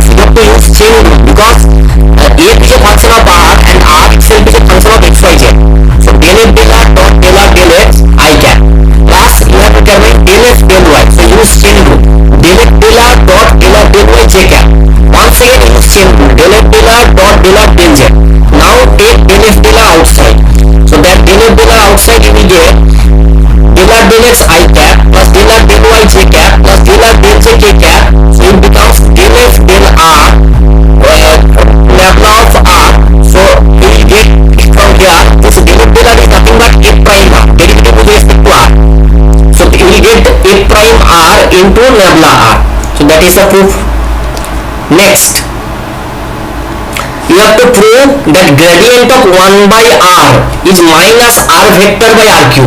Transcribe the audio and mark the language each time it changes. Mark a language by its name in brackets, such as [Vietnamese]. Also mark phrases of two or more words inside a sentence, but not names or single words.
[English] You have to use chain rule because f is a function of r and r itself is a function of x, y, z. So del f del r dot del r del x I cap plus you have to determine del f del y. So use chain rule. Del f del r dot del r del y j cap. Once again use chain rule. Del f del r dot del r del z. Now take del f del r outside. So that del f del r outside you will get del r del x I cap plus del r del y j cap plus del r del j k cap. So it becomes del f del r nabla of r. So we will get from here this del f del r is nothing but f prime r, derivative with respect to r. So we will get f prime r into nabla r. So that is a proof. Next, you have to prove that gradient of 1 by r is minus r vector by r cube.